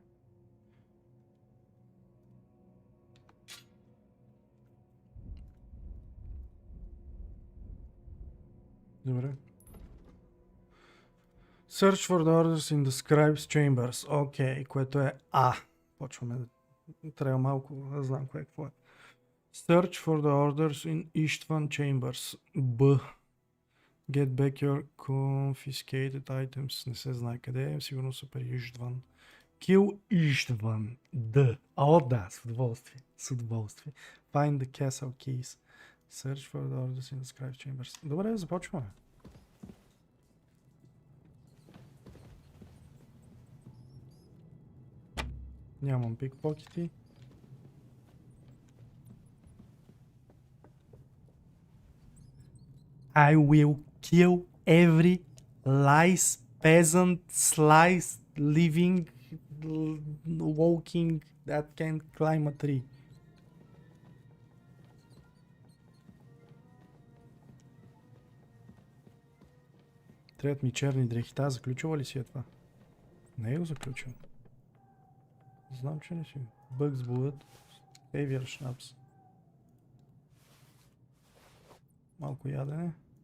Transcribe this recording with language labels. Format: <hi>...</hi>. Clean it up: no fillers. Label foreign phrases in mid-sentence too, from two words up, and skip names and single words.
<bg>Добре.</bg> <en>Search for the orders in the scribe's chambers.</en> <bg>Окей, което е А. Почваме да... Трябва малко да знам какво е.</bg> <en>Search for the orders in Istvan chambers.</en> <bg>Б.</bg> <en>Get back your confiscated items.</en> <bg>Не се знае къде е. Сигурно са при Иштван. Kill Иштван. Д. О, да, с удоволствие. С удоволствие.</bg> <en>Find the castle keys. Search for the orders in the scribe's chambers.</en> <bg>Добре, започваме. Нямам пикпокети.</bg> <en>I will kill every lice, peasant, slice, living, walking that can climb a tree.</en> <bg>Трябват ми черни дрехи. Та, заключила ли си е това? Не е го заключил. Знам, че не си.</bg> <en>Bugs Bullet. Heavier Schnapps.</en> <bg>Малко ядене.</bg>